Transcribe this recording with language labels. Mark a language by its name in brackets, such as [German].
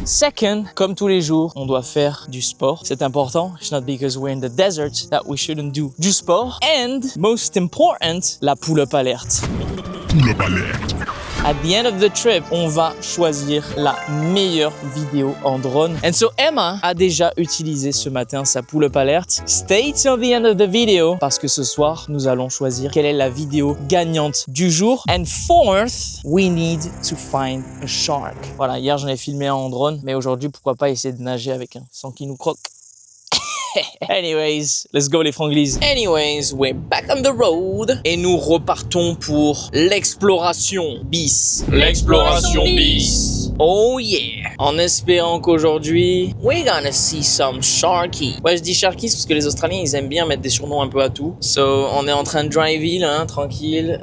[French] Second, comme tous les jours, on doit faire du sport. C'est important. [English] It's not because we're in the desert that we shouldn't do [French] du sport. [English] And most important, la pull-up alert. Pull-up alert. At the end of the trip, [French] on va choisir la meilleure vidéo en drone. [English] And so [French] Emma a déjà utilisé ce matin sa pull-up alert. [English] Stay till the end of the video [French] parce que ce soir, nous allons choisir quelle est la vidéo gagnante du jour. [English] And fourth, we need to find a shark. [French] Voilà, hier j'en ai filmé un en drone, mais aujourd'hui, pourquoi pas essayer de nager avec un sans qu'il nous croque. [English] Anyways, let's go les franglies. Anyways, we're back on the road. [French] Et nous repartons pour l'exploration bis. L'exploration bis. [English] Oh yeah. [French] En espérant qu'aujourd'hui, [English] we're gonna see some sharky. [French] Ouais, je dis sharkies parce que les Australiens, ils aiment bien mettre des surnoms un peu à tout. So, on est en train de drive là, hein, tranquille.